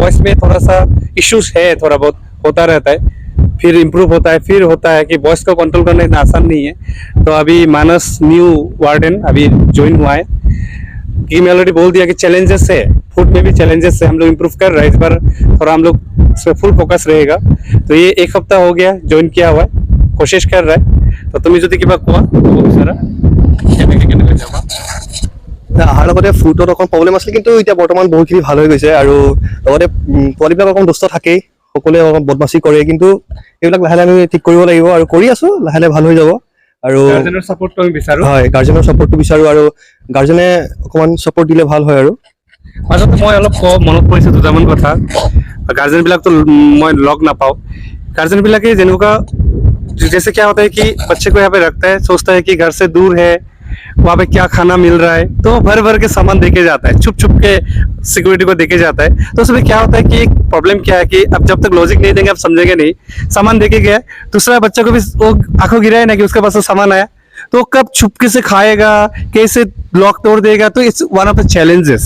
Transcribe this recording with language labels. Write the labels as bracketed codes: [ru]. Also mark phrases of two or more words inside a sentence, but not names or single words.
[hi] बॉयज में थोड़ा सा इश्यूज है, थोड़ा बहुत होता रहता है, फिर इम्प्रूव होता है, फिर होता है कि बॉयज को कंट्रोल करना इतना आसान नहीं है। तो अभी मानस [en] new warden [hi] अभी ज्वाइन हुआ है, कि मैं ऑलरेडी बोल दिया कि चैलेंजेस है, फूड में भी चैलेंजेस है, हम लोग इम्प्रूव कर रहे हैं। इस बार थोड़ा हम लोग इसमें फुल फोकस रहेगा। तो ये 1 हफ्ता हो गया ज्वाइन किया हुआ है, कोशिश कर रहा है। [as] तो তুমি যদি কিবা কোৱা ক'ব বিচাৰা কেনেকৈ যাবা? অহাৰ লগতে ফুডত অকণ প্ৰব্লেম আছিল, কিন্তু এতিয়া বৰ্তমান বহুতখিনি ভাল হৈ গৈছে। আৰু লগতে পোৱালিবিলাক অকণ দুষ্ট থাকেই, সকলোৱে অকণ বদমাচি কৰে, কিন্তু এইবিলাক লাহে লাহে আমি ঠিক কৰিব লাগিব, আৰু কৰি আছো, লাহে লাহে ভাল হৈ যাব। আৰু গাৰ্জেনৰ ছাপোৰ্টটো আমি বিচাৰো। হয়, গাৰ্জেনৰ ছাপোৰ্টটো বিচাৰো, আৰু গাৰ্জেনে অকণমান ছাপোৰ্ট দিলে ভাল হয়। আৰু মাজতে মই অলপ মনত পৰিছে দুটামান কথা। গাৰ্জেন বিলাকতো মই লগ নাপাওঁ, [hi] गार्जियन भी लगे जिनका जैसे क्या होता है कि बच्चे को यहाँ पे रखता है, सोचता है कि घर से दूर है, वहाँ पे क्या खाना मिल रहा है, तो भर भर के सामान देके जाता है, छुप छुप के सिक्योरिटी को देके जाता है। तो उसमें क्या होता है कि एक प्रॉब्लम क्या है कि अब जब तक लॉजिक नहीं देंगे आप समझेंगे नहीं, सामान देके गया, दूसरा बच्चा को भी वो आंखों गिरा है ना कि उसके पास सामान आया, तो कब छुपके से खाएगा, कैसे लॉक तोड़ देगा, तो [en] it's one of the challenges.